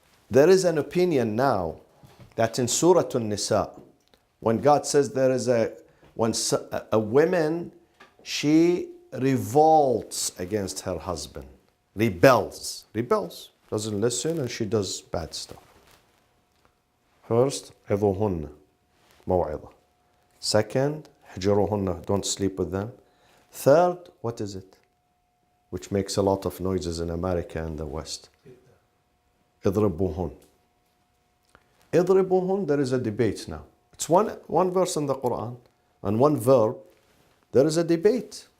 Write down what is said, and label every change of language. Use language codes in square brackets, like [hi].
[en] There is an opinion now that in Surah An-Nisa, when God says there is a woman, she revolts against her husband, rebels, doesn't listen, and she does bad stuff. [ar] First, عظوهن موعظة. [en] Second, حجروهن, don't sleep with them. Third, what is it? Which makes a lot of noises in America and the West. [ar] اضربوهن. [en] اضربوهن, there is a debate now. It's one verse in the Quran and one verb. There is a debate.